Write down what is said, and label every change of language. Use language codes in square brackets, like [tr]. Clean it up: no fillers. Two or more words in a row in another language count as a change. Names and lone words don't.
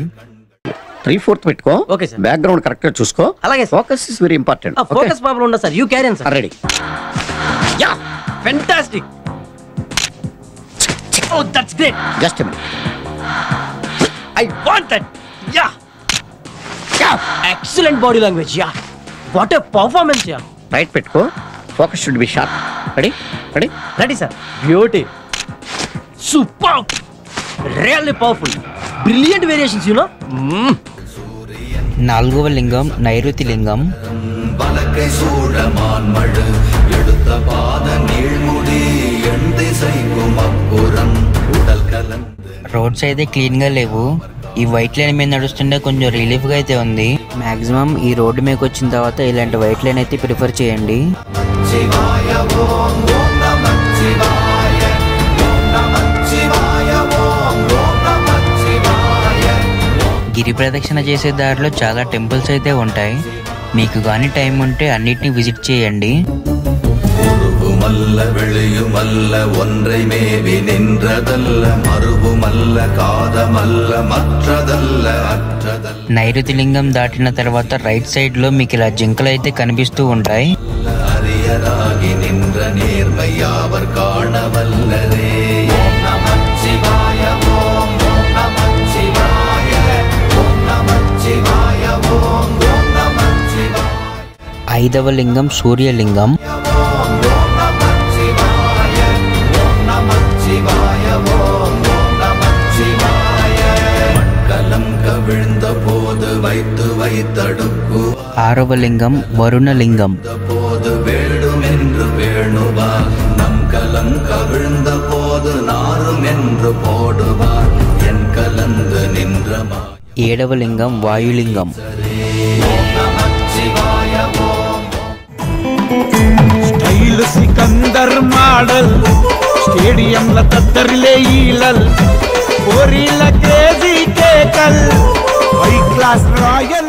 [te] 3/4 పెట్టుకో. [en] okay sir. background correct [te] గా చూసుకో. అలాగే. [en] Focus is very important. focus problem [te] ఉండదు సార్. [en] you carry sir. [te] రెడీ. [en] Ya fantastic. Oh that's great. Just minute. I want that. Ya ya excellent body language. Ya what a performance. Ya [te] రైట్ పెట్టుకో. [en] Focus should be sharp. Ready ready Ready sir. Beauty. Super. Really powerful. Brilliant variations you know. [te] నాలుగవ లింగం నైరుతి లింగం. [ta] வலக்கை சூழமான் மடு எடுத்த பாத நீழ்முடி எண் திசைக்கும் அப்புறம் உடல் கலந்து. [te] రోడ్స్ అయితే క్లీన్ గా లేవు. ఈ [en] white line [te] మీద నడుస్తుంటే కొంచెం రిలీఫ్ గా అయితే ఉంది. మాక్సిమం ఈ రోడ్డు మీదకి వచ్చిన తర్వాత ఇలాంటి [en] white line [te] అయితే ప్రిఫర్ చేయండి. [sa] शिवाय ॐ ॐ नमः शिवाय ॐ नमः शिवाय ॐ ॐ नमः शिवाय. [te] గిరి ప్రదక్షిణ చేసే దారిలో చాలా టెంపుల్స్ అయితే ఉంటాయి. మీకు కానీ టైం ఉంటే అన్నిటిని విజిట్ చేయండి. [ta] உருவுமல்ல வெளியுமல்ல ஒன்றை மேவி நின்றதல்ல மறுவுமல்ல காதமல்ல மற்றதல்ல அற்றதல்ல. [te] నైరుతి లింగం దాటిన తర్వాత [en] right side [te] లో మీకు ఇలా జింకలు అయితే కనిపిస్తూ ఉంటాయి. [ta] அரியராகி நின்ற நேர்மையாவர் காணவல்லரே. [sa] ॐ नमः शिवाय ॐ ॐ नमः शिवाय ॐ नमः शिवाय ॐ ॐ नमः शिवाय. [te] ఐదవ లింగం సూర్యలింగం. [sa] ॐ ॐ नमः शिवाय ॐ नमः शिवाय ॐ ॐ नमः शिवाय. [ta] மண்கலம் கவிழ்ந்த போது வைத்து வைத்தடுக்கு [te] ఆరవ లింగం వరుణ లింగం. [ta] போது வேடுமென்று வேணுவா நம் கலம் கவிழ்ந்த போது நாரும் என்று போடுவார் என் கலந்து நின்றமா. [te] 7వ లింగం వాయులింగం. స్టైల్ సికందర్ మోడల్ స్టేడియంల తద్దరిలే ఈలల్ కోరిల కేజీ కేకల్ హై క్లాస్ రాయల్.